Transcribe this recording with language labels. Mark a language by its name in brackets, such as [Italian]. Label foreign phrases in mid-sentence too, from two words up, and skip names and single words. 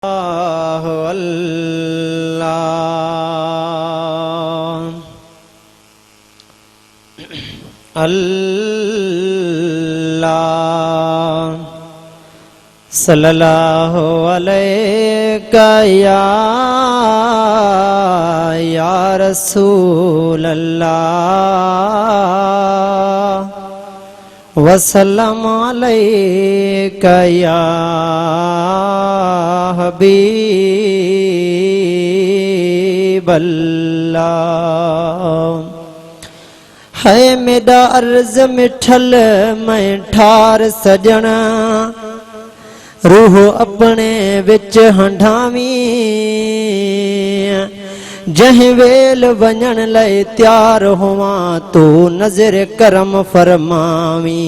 [Arabic] الله صلى الله عليك يا رسول الله وسلم عليك يا حبيب الله. [Saraiki] ہے میرا عرض مٹھل میں ٹھار سجنا روح اپنے وچ ہنڈاوی جہ ویل ونڄݨ لئے تیار ہویا تو نظر کرم فرماوی.